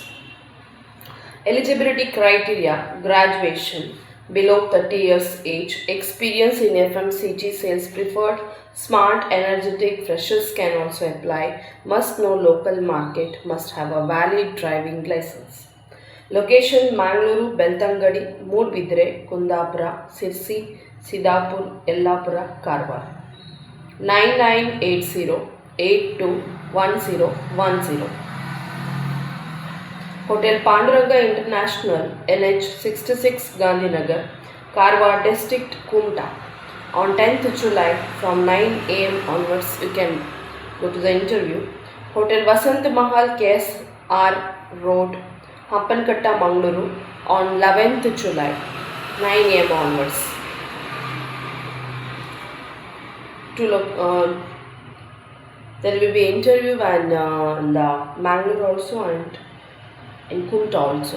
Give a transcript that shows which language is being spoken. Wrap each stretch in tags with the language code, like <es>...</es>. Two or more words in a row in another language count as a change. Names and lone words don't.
<en>Eligibility criteria: graduation, below 30 years age, experience in FMCG sales preferred, smart, energetic, freshers can also apply, must know local market, must have a valid driving license. Location: Mangaluru, Beltangadi, Moodbidre, Kundapura, Sirsi, Sidapur, Yellapura, Karwar. 9980821010. Hotel Panduranga International, NH 66, Gandhinagar, Karwar District, Kumta. On 10th July from 9 am onwards, you can go to the interview. Hotel Vasant Mahal, KSR Road, Hampankatta, Mangaluru, on 11th July, 9 am onwards. There will be interview and in the Mangalore also and in Kumta also.</en>